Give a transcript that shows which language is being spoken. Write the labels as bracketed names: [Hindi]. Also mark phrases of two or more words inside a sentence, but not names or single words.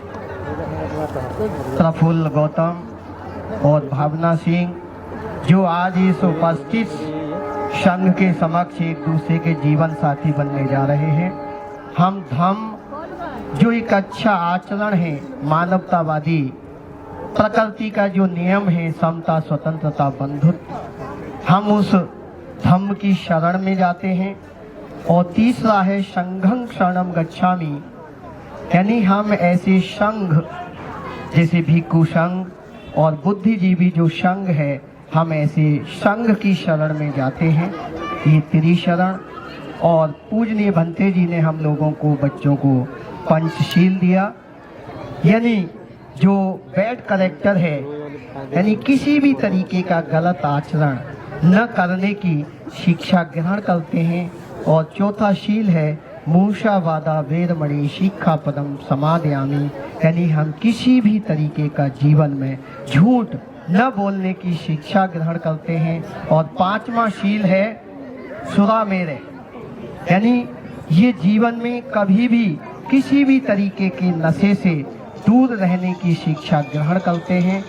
[Hindi] प्रफुल्ल गौतम और भावना सिंह, जो आज इस उपस्थित संघ के समक्ष एक दूसरे के जीवन साथी बनने जा रहे हैं। हम धम्म जो एक अच्छा आचरण है, मानवतावादी प्रकृति का जो नियम है, समता स्वतंत्रता बंधुत्व, हम उस धम्म की शरण में जाते हैं। और तीसरा है [Pali] संघं शरणं गच्छामि, [Hindi] यानी हम ऐसे संघ जैसे भिक्षु संघ और बुद्धिजीवी जो संघ है, हम ऐसे संघ की शरण में जाते हैं। ये त्रिशरण। और पूजनीय भंते जी ने हम लोगों को, बच्चों को पंचशील दिया, यानी जो [English] bad character [Hindi] है, यानी किसी भी तरीके का गलत आचरण न करने की शिक्षा ग्रहण करते हैं। और चौथा शील है [Pali] मूषावादा वेरमणि शिक्षापदम समादयामि, [Hindi] यानी हम किसी भी तरीके का जीवन में झूठ न बोलने की शिक्षा ग्रहण करते हैं। और 5वां शील है सुरा मेरे, यानी ये जीवन में कभी भी किसी भी तरीके के नशे से दूर रहने की शिक्षा ग्रहण करते हैं।